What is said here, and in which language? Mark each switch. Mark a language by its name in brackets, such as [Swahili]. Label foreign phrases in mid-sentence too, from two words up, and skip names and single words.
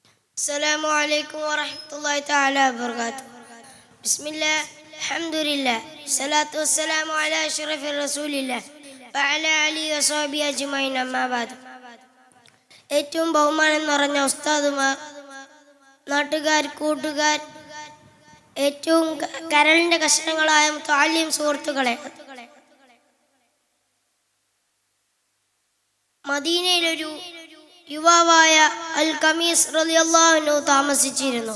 [Arabic] السلام عليكم ورحمة الله تعالى وبركاته. بسم الله الحمد لله الصلاة والسلام على أشرف رسول الله وعلى آله وصحبه أجمعين أما بعد. [Malayalam] ഏറ്റവും ബഹുമാനം നിറഞ്ഞ ഉസ്താദുമാർ, നാട്ടുകാർ, കൂട്ടുകാർ, ഏറ്റവും കരളിൻ്റെ കഷ്ണങ്ങളായ മുതഅല്ലിം സുഹൃത്തുക്കളെ, മദീനയിലൊരു യുവാവായ അൽ ഖമീസ് റളിയല്ലാഹു അൻഹു താമസിച്ചിരുന്നു.